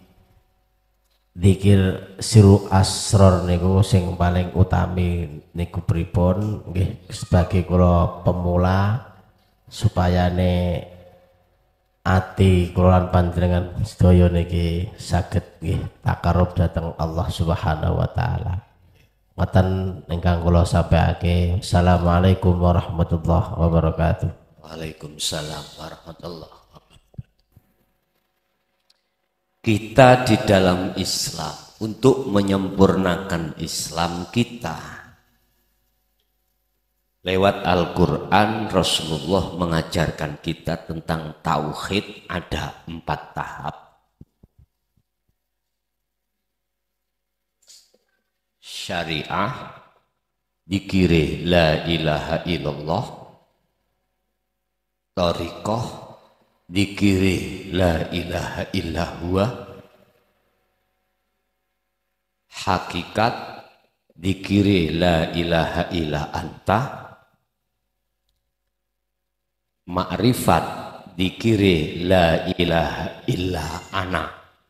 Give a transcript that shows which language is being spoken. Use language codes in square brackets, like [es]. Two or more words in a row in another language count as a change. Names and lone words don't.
[jv] zikir siru asror niku sing paling utami niku pripun nggih sebagai kula pemula supayane ati kula lan panjenengan sedaya niki saged nggih takarub dhateng [ar] الله سبحانه وتعالى. [jv] Ngoten ingkang kula sampaiake. [ar] السلام عليكم ورحمة الله وبركاته. وعليكم السلام ورحمة الله وبركاته. [id] Kita di dalam Islam untuk menyempurnakan Islam kita lewat Al-Quran, Rasulullah mengajarkan kita tentang tauhid ada 4 tahap. Syariah, [ar] ذكر لا إله إلا الله, طريقة، ذكر لا إله إلا الله، حقيقة، ذكر لا إله إلا أنت، معرفة، ذكر لا إله إلا أنا.